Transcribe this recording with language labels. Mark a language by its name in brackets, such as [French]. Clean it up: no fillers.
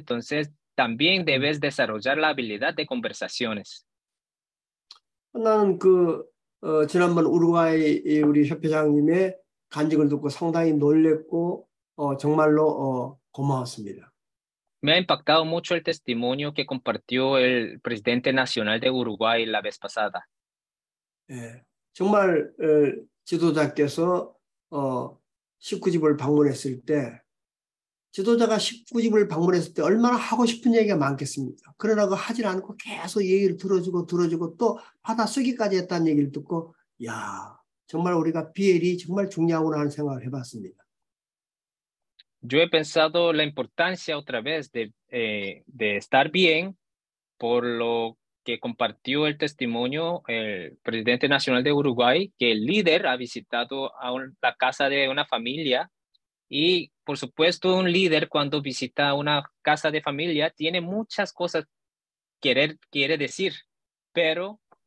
[Spanish] Entonces, también debes desarrollar la habilidad de conversaciones. [Korean] 나는 지난번 우루과이 우리 협회장님의 간증을 듣고 상당히 놀랬고 정말로 고마웠습니다. [Spanish] Me ha impactado mucho el testimonio que compartió el presidente nacional de Uruguay la vez pasada. [Korean] 예, 정말 지도자께서 19집을 방문했을 때 지도자가 19집을 방문했을 때 얼마나 하고 싶은 얘기가 많겠습니까? 그러나 하질 않고 계속 얘기를 들어주고 또 받아 쓰기까지 했다는 얘기를 듣고 야 정말 우리가 비엘이 정말 중요하구나 하는 생각을 해봤습니다. [Spanish] Yo he pensado la importancia otra vez de estar bien por lo que compartió el testimonio el presidente nacional de Uruguay, que el líder ha visitado la casa de una familia y, por supuesto, un líder cuando visita una casa de familia tiene muchas cosas quiere decir, pero